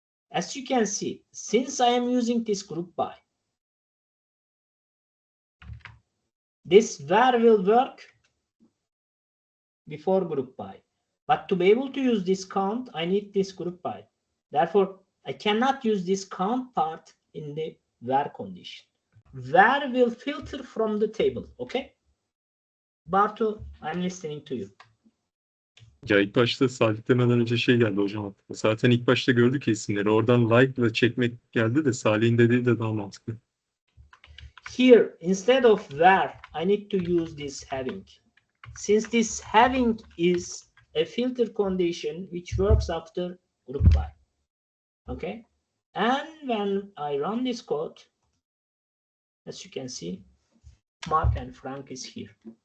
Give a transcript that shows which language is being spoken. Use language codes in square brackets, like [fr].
[en] As you can see, since I am using this group by, this where will work before group by. But to be able to use this count, I need this group by. Therefore, I cannot use this count part in the where condition. Where will filter from the table, okay? Bartu, I'm listening to you. [tr] Ya ilk başta Salih demeden önce şey geldi hocam aklıma. Zaten ilk başta gördük ya isimleri. Oradan like ile çekmek geldi de Salih'in dediği de daha mantıklı. [en] Here, instead of where, I need to use this having. Since this having is a filter condition which works after group by. Okay? And when I run this code, as you can see, Mark and Frank is here.